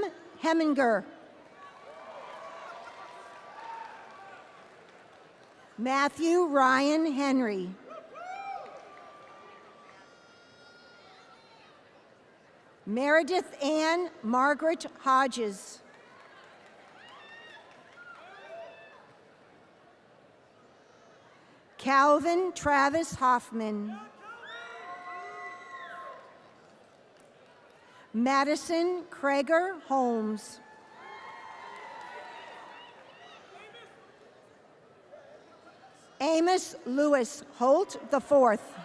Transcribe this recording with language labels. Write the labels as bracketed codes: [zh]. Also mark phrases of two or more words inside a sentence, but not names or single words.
[en] Heminger. Matthew Ryan Henry. Meredith Ann Margaret Hodges. Calvin Travis Hoffman. Madison Krager Holmes. Amos Lewis Holt IV.